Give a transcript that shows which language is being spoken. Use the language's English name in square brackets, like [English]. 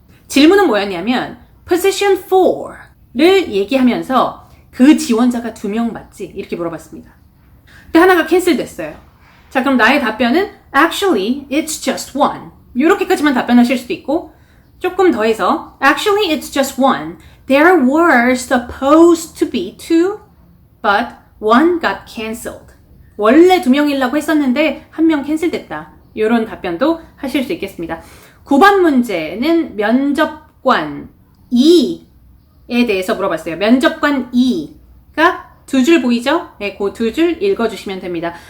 [Korean] 질문은 뭐였냐면 Position 4를 얘기하면서 그 지원자가 2명 맞지? 이렇게 물어봤습니다. 근데 하나가 캔슬 됐어요. 자, 그럼 나의 답변은 [English] Actually, it's just one. [Korean] 이렇게까지만 답변하실 수도 있고 조금 더 해서 [English] Actually, it's just one. There were supposed to be 2, but one got cancelled. [Korean] 원래 2명이려고 했었는데 1명 캔슬됐다. 이런 답변도 하실 수 있겠습니다. 9번 문제는 면접관 2에 대해서 물어봤어요. 면접관 2가 2줄 보이죠? 네, 그 2줄 읽어주시면 됩니다.